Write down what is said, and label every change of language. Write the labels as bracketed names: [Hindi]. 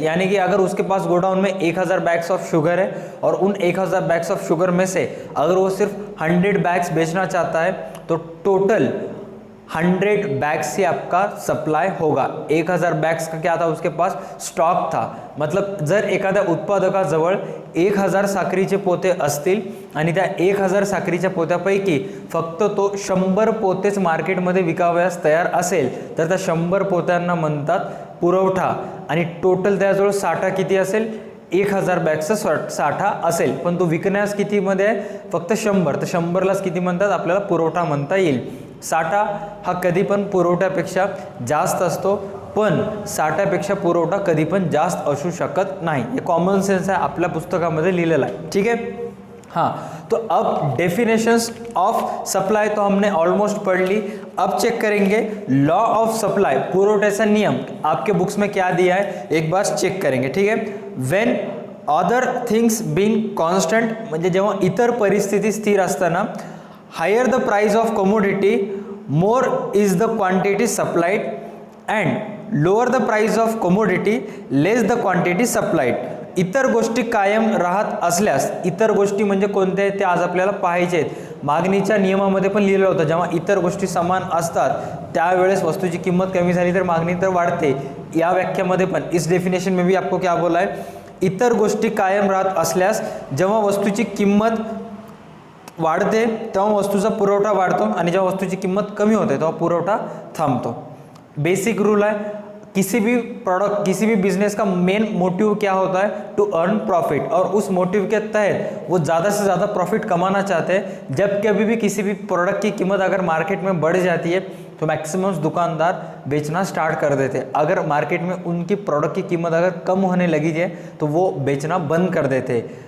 [Hindi] यानी कि अगर उसके पास गोडाउन में 1000 बैग्स ऑफ शुगर है और उन 1000 बैग्स ऑफ शुगर में से अगर वो सिर्फ 100 बैग्स बेचना चाहता है तो टोटल 100 बैग्स से आपका सप्लाई होगा। 1000 बैग्स का क्या था, उसके पास स्टॉक था। [Marathi] मतलब जर एखाद्या उत्पादकाजवळ 1000 साखरीचे पोते असतील आणि त्या 1000 साखरीच्या पोत्यापैकी फक्त तो 100 पोतेच मार्केटमध्ये विकावयास तयार असेल तर त्या 100 पोत्यांना म्हणतात पुरवठा, आणि टोटल त्याजवळ साठा किती असेल, 1000 बॅग्सचा साठा असेल, पण तो विकण्यास कितीमध्ये आहे, फक्त 100, तर 100लाच किती म्हणतात, आपल्याला पुरवठा म्हणता येईल। साठा हा कधी पण पुरवठ्यापेक्षा जास्त असतो, पण साठ्यापेक्षा पुरवठा कधी पण जास्त असू शकत नाही। हे कॉमन सेन्स आहे, आपल्या पुस्तकामध्ये लिहिलेलं आहे। [Hindi] ठीक है, हाँ, तो अब डेफिनेशंस ऑफ सप्लाई तो हमने ऑलमोस्ट पढ़ ली। अब चेक करेंगे लॉ ऑफ सप्लाई, पुरवठ्याचा नियम आपके बुक्स में क्या दिया है, एक बार चेक करेंगे। [English] ठीक है, when other things being constant, [Marathi] म्हणजे जेव्हा इतर परिस्थिती स्थिर असताना, [English] Higher the price of commodity more is the quantity supplied and lower the price of commodity less the quantity supplied. [Marathi] इतर गोष्टी कायम राहत असल्यास, इतर गोष्टी म्हणजे कोणत्या आहेत ते आज आपल्याला पाहायचे आहेत। मागणीच्या नियमामध्ये पण लिहिलं होतं, जेव्हा इतर गोष्टी समान असतात त्यावेळेस वस्तूची किंमत कमी झाली तर मागणी तर वाढते। या व्याख्यामध्ये पण [Hindi] इस डेफिनेशन में भी आपको क्या बोला है, [Marathi] इतर गोष्टी कायम राहत असल्यास जेव्हा वस्तूची किंमत वाढते तेव्हा वस्तूचा पुरवठा वाढतो, आणि जेव्हा वस्तूची किंमत कमी होते तेव्हा पुरवठा थांबतो। [Hindi] बेसिक रूल है, किसी भी प्रोडक्ट, किसी भी बिजनेस का मेन मोटिव क्या होता है, टू अर्न प्रॉफिट, और उस मोटिव के तहत वो ज़्यादा से ज़्यादा प्रॉफिट कमाना चाहते हैं। जब कभी भी किसी भी प्रोडक्ट की कीमत अगर मार्केट में बढ़ जाती है तो मैक्सिमम दुकानदार बेचना स्टार्ट कर देते। अगर मार्केट में उनकी प्रोडक्ट की कीमत अगर कम होने लगी है तो वो बेचना बंद कर देते।